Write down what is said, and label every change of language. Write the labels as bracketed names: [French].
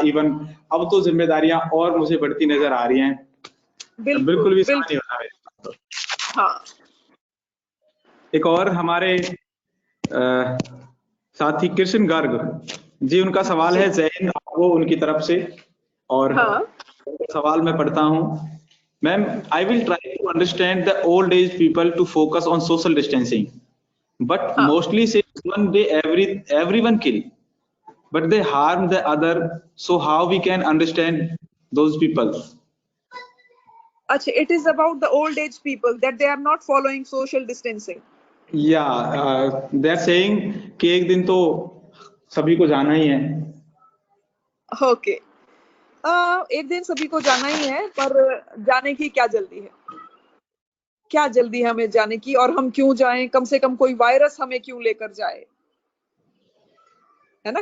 [Hindi] Even अब तो जिम्मेदारियां और मुझे बढ़ती नजर आ रही हैं, बिल्कुल भी समय नहीं होता। हाँ। एक और हमारे साथी कृष्ण गर्ग जी, उनका सवाल है, जय हिंद आपको उनकी तरफ से। और सवाल मैं पढ़ता हूँ। [English] Ma'am, I will try to understand the old age people to focus on social distancing, but mostly say one day everyone kill, but they harm the other, so how we can understand those people? Achha, it is about the old age people that they are not following social distancing. Yeah, they are saying [Hindi] कि एक दिन तो सभी को जाना ही है। [English] Okay. [Hindi] एक दिन सभी को जाना ही है, पर जाने की क्या जल्दी है? क्या जल्दी है हमें जाने की, और हम क्यों जाएं? कम से कम कोई वायरस हमें क्यों लेकर जाए, है ना?